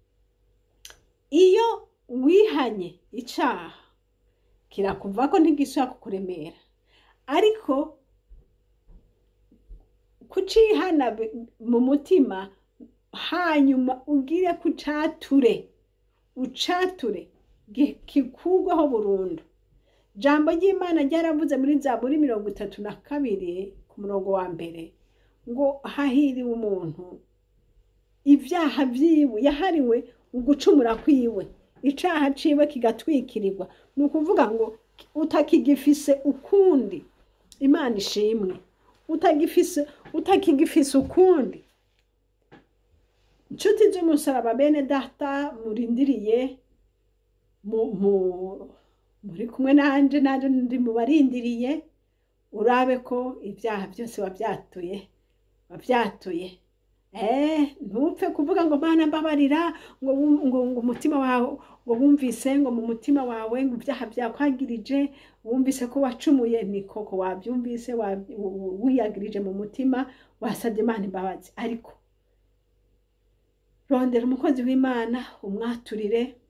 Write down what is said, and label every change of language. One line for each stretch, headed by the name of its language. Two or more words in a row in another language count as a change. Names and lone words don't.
Rundi: Iyo wihanye icaha kirakuva ko ntigisubira kukuremera ariko kucihana mu mutima hanyuma ugire ucature kikugwaho burundu. Jambo ry'Imana ryaravuze muri Zaburi 32 ku murongo wa mbere ngo hahiriwe umuntu ivyaha vyiwe yahariwe ugucumura kwiwe icaha ciwe kigatwikirirwa ni ukuvuga ngo utakigifise ukundi Imana ishimwe utakigifise ukundi inshuti z'umusaraba bene data murindiriye muri kumwe nanje ndi mubarindiriye urabe ko ibyaha byose wabyatuye ntupfe kuvuga ngo Mana mbabarira ngo umutima wawe ngo wumvise ngo mu mutima wawe ngo ibyaha byakwagirije wumvise ko wacumuye ni koko wabyumvise wiyagirije mu mutima wasabye Imana imbabazi ariko rondera umukozi w'Imana umwaturire